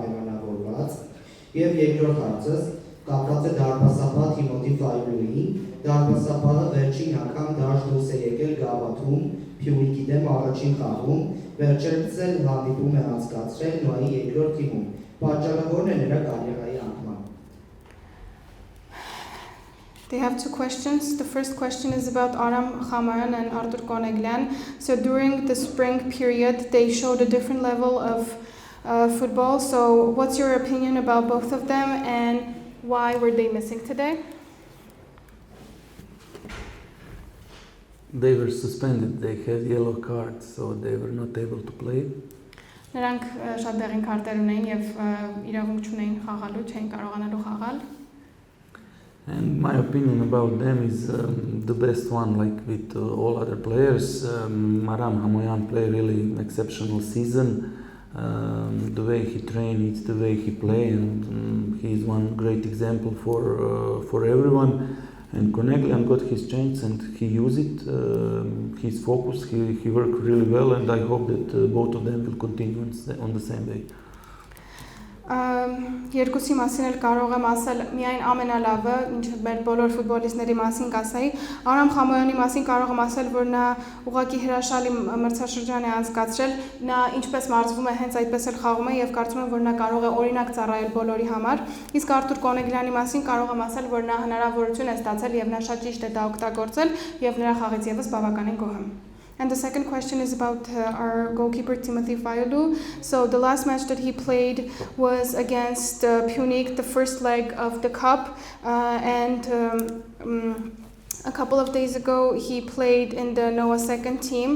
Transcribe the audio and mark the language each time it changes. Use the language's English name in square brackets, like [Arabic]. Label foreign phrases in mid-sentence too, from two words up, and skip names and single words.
[Armenian] պայմանավորված եւ երկրորդ հարցս կապված է դարպասապատ Թիմոթի Ֆայլուին, դարպասապահը վերջին անգամ դաշտ դուրս է եկել Գավաթում, Փյունիկի դեմ առաջին խաղում, վերջերս էլ հանդիպում է անցկացրել Նոայի երկրորդ թիմում։ Պատճառը ո՞րն է նրա կարիերայի անկման։ [English] They have two questions. The first question is about Aram Khamayan and Artur Koneglian. So during the spring period, they showed a different level of football. So what's your opinion about both of them and why were they missing today? They were suspended. They had yellow cards, so they were not able to play. [Armenian] Նրանք շատ դեղին քարտեր ունեին եւ իրավունք չունեին խաղալու, չէին կարողանալու խաղալ։ [English] And my opinion about them is the best one, like with all other players. Aram Khamayan played really exceptional season. The way he trained, it's the way he plays, and he is one great example for everyone. And Koneglian got his chance and he used it. His focus, he worked really well, and I hope that both of them will continue on the same way. [Armenian] Երկուսի մասին էլ կարող եմ ասել միայն ամենալավը, ինչ մեր բոլոր ֆուտբոլիստների մասին կասեի։ Արամ Խամոյանի մասին կարող եմ ասել, որ նա ուղղակի հրաշալի մրցաշրջան է անցկացրել, նա ինչպես մարզվում է, հենց այդպես էլ խաղում է եւ կարծում եմ, որ նա կարող է օրինակ ծառայել բոլորի համար։ Իսկ Արտուր Կոնեգլյանի մասին կարող եմ ասել, որ նա հնարավորություն է ստացել եւ նա շատ ճիշտ է դա օգտագործել եւ նրա խաղից եւս բավականին գոհ եմ։ [English] And the second question is about our goalkeeper Timothy Fayulu. So the last match that he played was against Punic, the first leg of the cup, and a couple of days ago he played in the NOAA second team.